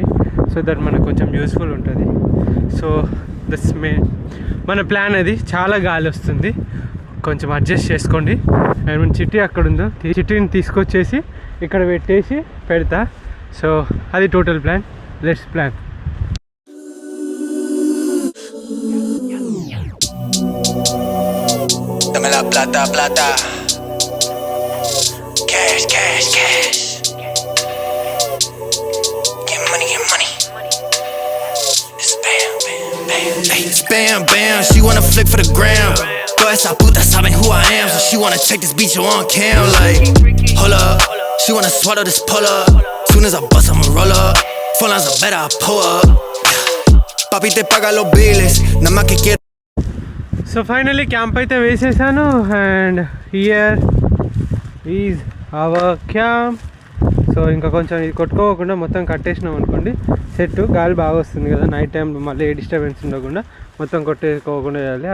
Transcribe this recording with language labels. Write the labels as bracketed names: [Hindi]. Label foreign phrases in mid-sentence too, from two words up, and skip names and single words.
[English] so that [Telugu] మనకు కొంచెం యూస్ఫుల్ ఉంటుంది. [English] so that's [Telugu] మన ప్లాన్ అది. చాలా గాలి వస్తుంది, కొంచెం అడ్జస్ట్ చేసుకోండి. అండ్ మన చిట్టి అక్కడ ఉందో, చిట్టిని తీసుకొచ్చేసి ఇక్కడ పెట్టేసి పెడతా. సో అది [English] total plan. let's plan. [Spanish] Dame la plata, plata. [English] Cash, cash, cash. Get money, get money. It's bam, bam, bam. Hey, it's bam, bam. She wanna flick for the gram. [Spanish] Toda esa puta saben [English] who I am, so she wanna take this beach on cam. Like, hold up. She wanna swallow this pull up. Soon as I bust, I'ma roll up. Phone lines are better, I pull up. [Spanish] Papi te paga los biles. Nada más que quiero. [English] so finally camp [Telugu] అయితే వేసేసాను. [English] and here is our camp. [Telugu] సో ఇంకా కొంచెం ఇది కొట్టుకోకుండా మొత్తం కట్టేసినాం అనుకోండి సెట్. గాలి బాగా వస్తుంది కదా [English] night time, [Telugu] మళ్ళీ ఏ డిస్టర్బెన్స్ ఉండకుండా మొత్తం కొట్టేసుకోకుండా చేయాలి.